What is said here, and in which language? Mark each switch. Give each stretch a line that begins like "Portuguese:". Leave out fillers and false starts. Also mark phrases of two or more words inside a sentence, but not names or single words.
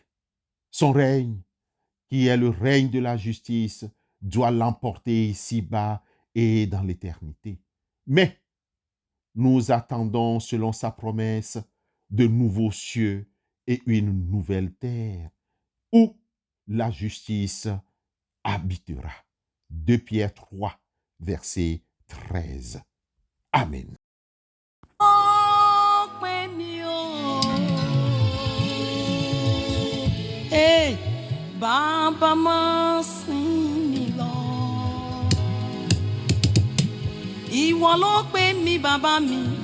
French: Son règne, qui est le règne de la justice, doit l'emporter ici-bas et dans l'éternité. Mais nous attendons, selon sa promesse, de nouveaux cieux et une nouvelle terre, où la justice habitera. 2 Pierre 3, verset 13. Amen.
Yoruba: Hey, Baba máa sìn mí lọ. Ìwọ ló pè mí bàbá mi.